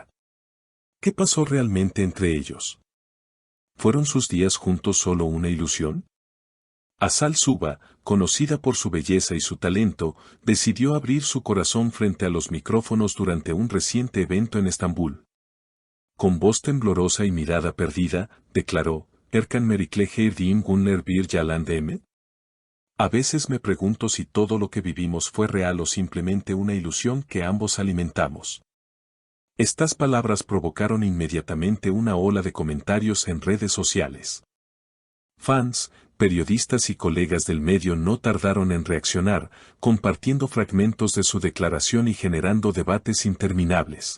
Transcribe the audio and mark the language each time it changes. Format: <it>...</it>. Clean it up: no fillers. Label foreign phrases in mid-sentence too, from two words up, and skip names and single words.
<es>¿Qué pasó realmente entre ellos? ¿Fueron sus días juntos solo una ilusión? Azal Suba, conocida por su belleza y su talento, decidió abrir su corazón frente a los micrófonos durante un reciente evento en Estambul. Con voz temblorosa y mirada perdida, declaró,</es> <tr>Erkan Merik'le girdiğim günler bir yalan değil mi?</tr> <es>A veces me pregunto si todo lo que vivimos fue real o simplemente una ilusión que ambos alimentamos. Estas palabras provocaron inmediatamente una ola de comentarios en redes sociales. Fans, periodistas y colegas del medio no tardaron en reaccionar, compartiendo fragmentos de su declaración y generando debates interminables.</es>